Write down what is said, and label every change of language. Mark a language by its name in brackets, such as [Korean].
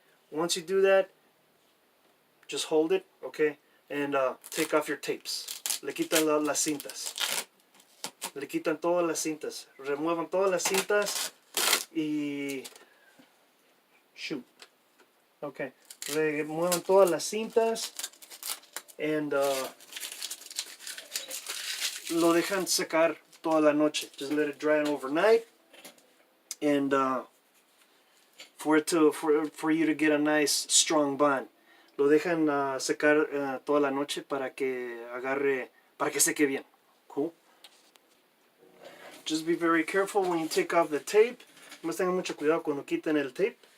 [English] Once you do that, just hold it, okay, and take off your tapes. [Spanish] Le quitan las cintas. Le quitan todas las cintas. Remuevan todas las cintas y shoot. Okay, remuevan todas las cintas and lo dejan secar toda la noche. [English] Just let it dry overnight, and for you to get a nice strong bond. [Spanish] Lo dejan secar toda la noche para que seque bien. [English] Cool. Just be very careful when you take off the tape. [Spanish] Más tengan mucho cuidado cuando quiten el tape.